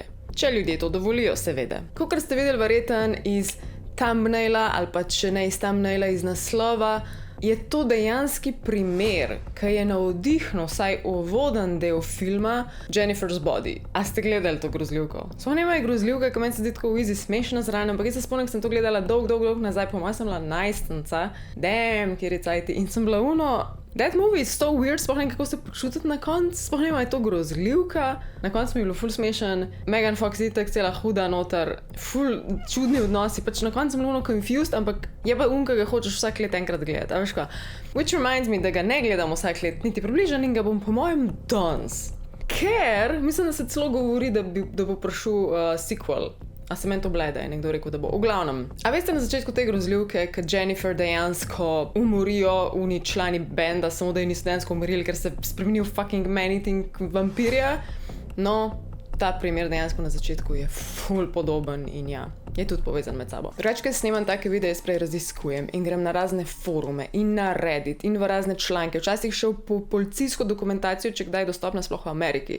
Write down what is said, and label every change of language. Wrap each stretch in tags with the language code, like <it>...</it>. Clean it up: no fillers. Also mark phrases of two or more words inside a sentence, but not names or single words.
<sl>Če ljudje to dovolijo, seveda. Kakor ste videli verjetno iz thumbnaila ali pa če ne iz thumbnaila, iz naslova, je to dejanski primer, ki je navdihnil vsaj uvoden del filma Jennifer's Body. A ste gledali to grozljivko? Svo nema je grozljivka, ki meni se zdi tako easy smešna zraven, ampak jaz se spomnim, sem to gledala dolg nazaj, po mojem sem bila najstnica, kjer je cajti, in sem bila</sl> <en>that movie is so weird,</en> <sl>sploh ne kako se počutiti na koncu, sploh ne je to grozljivka, na koncu mi je bilo ful smešen, Megan Fox itak cela huda noter, ful čudni odnosi, pač na koncu sem bila confused, ampak je pa ki ga hočeš vsak let enkrat gledati, a veš kaj?</sl> <en>Which reminds me,</en> <sl>da ga ne gledam vsak let, niti približan in ga bom po mojem danes. Ker, mislim, da se celo govori, da bo prišel sequel. A se meni to bleda, je nekdo rekel, da bo. V glavnem. A veste na začetku te grozljivke, kad Jennifer dejansko umorijo uni člani benda, samo da je niso dejansko umorili, ker se spremenijo</sl> <en>fucking man-eating</en> <sl>vampirja? No, ta primer dejansko na začetku je ful podoben in ja, je tudi povezan med sabo. Drugače, ko snemam take videe, jaz prej raziskujem in grem na razne forume in na Reddit in v razne članke. Včasih šel po policijsko dokumentacijo, če kdaj je dostopna sploh v Ameriki.</sl>